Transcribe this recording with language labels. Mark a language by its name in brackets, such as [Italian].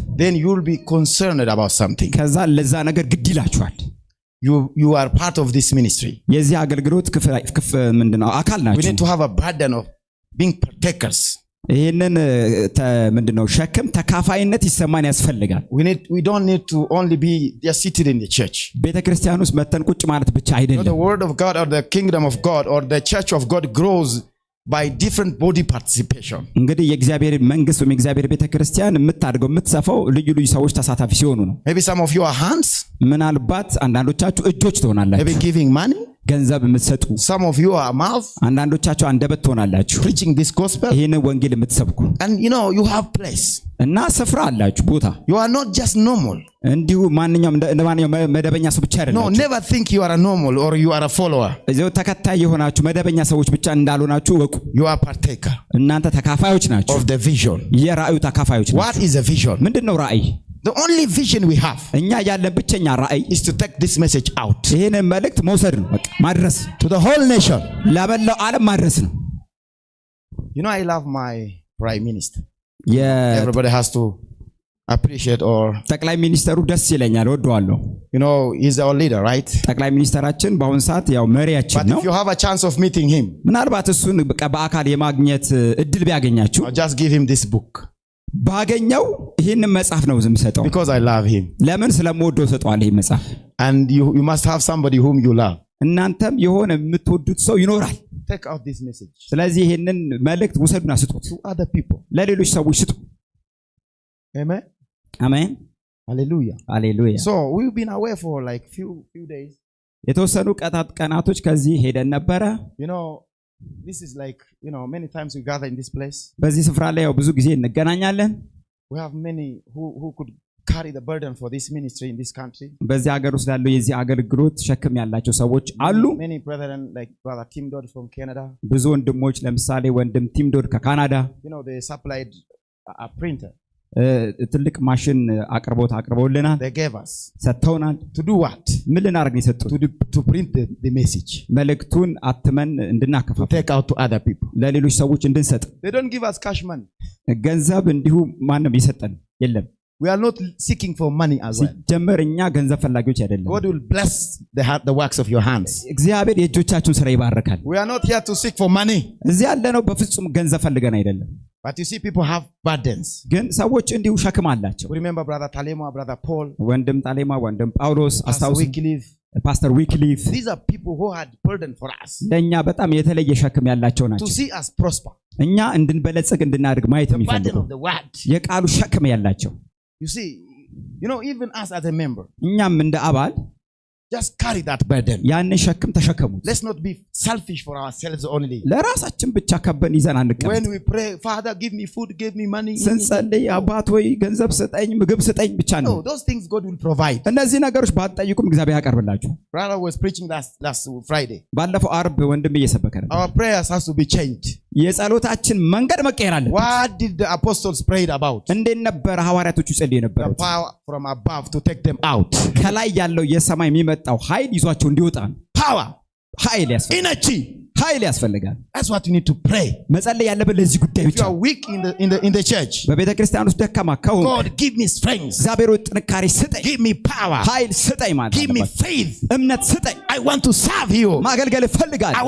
[English] then you will be concerned about something. [Amharic] ከዛ ለዛ ነገር ግድ ይላችኋል። [English] You are part of this ministry. [Amharic] የዚህ አገልግሎት ምንድነው አካል [English] We [Amharic] ናችሁ። [English] need to have a burden of being partakers. [Amharic] ይሄንን ምንድነው ሸክም ተካፋይነት ይሰማን ያስፈልጋል። [English] We don't need to only be just seated in the church. [Amharic] ቤተክርስቲያን ውስጥ መተን ቁጭ ማለት ብቻ [English] You know, [Amharic] አይደለም። [English] the word of God or the kingdom of God or the church of God grows by different body participation. [Amharic] እንግዲህ የእግዚአብሔር መንግስት ወይም የእግዚአብሔር ቤተክርስቲያን የምታድገው የምትሰፋው ልዩ ልዩ ሰዎች ተሳታፊ ሲሆኑ ነው። [English] Maybe some of you are hands. [Amharic] ምናልባት አንዳንዶቻችሁ እጆች ትሆናላችሁ፣ [English] Maybe giving money. [Amharic] ገንዘብ የምትሰጡ። [English] Some of you are mouth. [Amharic] አንዳንዶቻችሁ አንደበት ትሆናላችሁ፣ [English] Preaching this gospel. [Amharic] ይሄንን ወንጌል የምትሰብኩ። [English] And you know, you have place. [Amharic] እና ስፍራ አላችሁ ቦታ። [English] You are not just normal. [Amharic] እንዲሁ ማንኛውም መደበኛ ሰው ብቻ [English] No, [Amharic] አይደላችሁ። [English] never think you are a normal or you are a follower. [Amharic] እዚሁ ተከታይ የሆናችሁ መደበኛ ሰዎች ብቻ እንዳልሆናችሁ ወቁ። [English] You are partaker [Amharic] እናንተ ተካፋዮች ናችሁ። [English] of the vision. [Amharic] የራእዩ ተካፋዮች ናችሁ። [English] What is a vision? [Amharic] ምንድነው ራእይ? [English] The only vision we have [Amharic] እኛ ያለን ብቸኛ ራእይ [English] is to take this message out [Amharic] ይሄንን መልእክት መውሰድ ነው፣ በቃ ማድረስ፣ [English] to the whole nation. [Amharic] ለመላው ዓለም ማድረስ ነው። [English] You know, I love my prime minister. Everybody has to appreciate or [Amharic] ጠቅላይ ሚኒስተሩ ደስ ይለኛል፣ ወደዋለሁ። [English] you know, he's our leader, right? [Amharic] ጠቅላይ ሚኒስተራችን በአሁን ሰዓት ያው መሪያችን [English] But [Amharic] ነው። [English] if you have a chance of meeting him, [Amharic] ምናልባት እሱን በአካል የማግኘት እድል ቢያገኛችሁ [English] I'll just give him this book [Amharic] ባገኘው ይሄንን መጽሐፍ ነው ዝምሰጠው። [English] because I love him. [Amharic] ለምን ስለምወደው ሰጠዋለሁ ይሄን መጽሐፍ። [English] And you must have somebody whom you love. [Amharic] እናንተም የሆነ የምትወዱት ሰው ይኖራል። [English] Take out this message [Amharic] ስለዚህ ይሄንን መልእክት ውሰዱና ስጡት፣ [English] to other people. [Amharic] ለሌሎች ሰዎች ስጡ። [English] Amen. [Amharic] አሜን፣ [English] Hallelujah. [Amharic] ሃሌሉያ። [English] So we've been away for like few days. [Amharic] የተወሰኑ ቀናቶች ከዚህ ሄደን ነበረ። [English] You know, this is like, you know, many times we gather in this place. [Amharic] በዚህ ስፍራ ላይ ያው ብዙ ጊዜ እንገናኛለን። [English] We have many who could carry the burden for this ministry in this country. [Amharic] በዚህ ሀገር ውስጥ ያለው የዚህ አገልግሎት ሸክም ያላቸው ሰዎች አሉ። [English] Many brethren like brother Tim Dodd from Canada. [Amharic] ብዙ ወንድሞች፣ ለምሳሌ ወንድም ቲም ዶድ ከካናዳ [English] You know, they supplied a printer. [Amharic] ትልቅ ማሽን አቅርበውልናል፣ [English] They gave us [Amharic] ሰጥተውናል። [English] to do what? [Amharic] ምን ልናደርግ ነው የሰጡት? [English] To print the message. [Amharic] መልእክቱን አትመን [English] To [Amharic] እንድናከፋፍል፣ [English] take out to other people. [Amharic] ለሌሎች ሰዎች እንድንሰጥ። [English] They don't give us cash money. [Amharic] ገንዘብ እንዲሁ ማንም ይሰጠን የለም። [English] We are not seeking for money as well. [Amharic] ሲጀመር እኛ ገንዘብ ፈላጊዎች አይደለም። [English] God will bless the works of your hands. [Amharic] እግዚአብሔር የእጆቻችሁን ስራ ይባርካል። [English] We are not here to seek for money. [Amharic] እዚህ ያለነው በፍጹም ገንዘብ ፈልገን አይደለም። [English] But you see, people have burdens. [Amharic] ግን ሰዎች እንዲሁ ሸክም አላቸው። [English] We remember brother Talema, brother Paul, [Amharic] ወንድም ጣሌማ፣ ወንድም ጳውሎስ አስታውሱ፣ ፓስተር ዊክሊፍ። [English] These are people who had burden for us. [Amharic] ለኛ በጣም የተለየ ሸክም ያላቸው [English] To [Amharic] ናቸው። [English] see us prosper. [Amharic] እኛ እንድንበለጽግ እንድናድግ ማየት [English] The burden [Amharic] የሚፈልጉ [English] of the word. [Amharic] የቃሉ ሸክም ያላቸው። [English] You see, you know, even us as a member, [Amharic] እኛም እንደ አባል [English] just carry that burden. [Amharic] ያንን ሸክም ተሸከሙ። [English] Let's not be selfish for ourselves only. [Amharic] ለራሳችን ብቻ ከበን ይዘን አንቀመጥ። [English] When we pray, Father, give me food, give me money. [Amharic] ስንጸልይ አባት ወይ ገንዘብ ስጠኝ፣ ምግብ ስጠኝ ብቻ ነው። [English] No, those things God will provide. [Amharic] እነዚህ ነገሮች ባትጠይቁም እግዚአብሔር ያቀርብላችሁ። [English] Brother was preaching last Friday. [Amharic] ባለፈው አርብ ወንድም እየሰበከ ነበር። [English] Our prayers has to be changed. [Amharic] የጸሎታችን መንገድ መቀየር አለበት። [English] What did the apostles pray about? [Amharic] እንዴት ነበር ሐዋርያቶቹ ጸልዩ [English] The [Amharic] የነበሩት? [English] power from above to take them out. [Amharic] ከላይ ያለው የሰማይ የሚመጣው ኃይል ይዟቸው እንዲወጣ ነው። [English] Power, [Amharic] ኃይል ያስፈልጋል። [English] energy. [Amharic] ኃይል ያስፈልጋል። [English] That's what you need to pray. [Amharic] መጸለይ ያለበት ለዚህ ጉዳይ [English] If [Amharic] ብቻ። [English] you are weak in the church, [Amharic] በቤተ ክርስቲያን ውስጥ ደካማ ከሆንክ [English] God, give me strength. [Amharic] እግዚአብሔር ሆይ ጥንካሬ ስጠኝ፣ [English] Give me power. [Amharic] ኃይል ስጠኝ ማለት [English] Give me [Amharic] አለበት። [English] faith. [Amharic] እምነት ስጠኝ፣ [English] I want to serve you. [Amharic] ማገልገል [English] I [Amharic] እፈልጋለሁ፣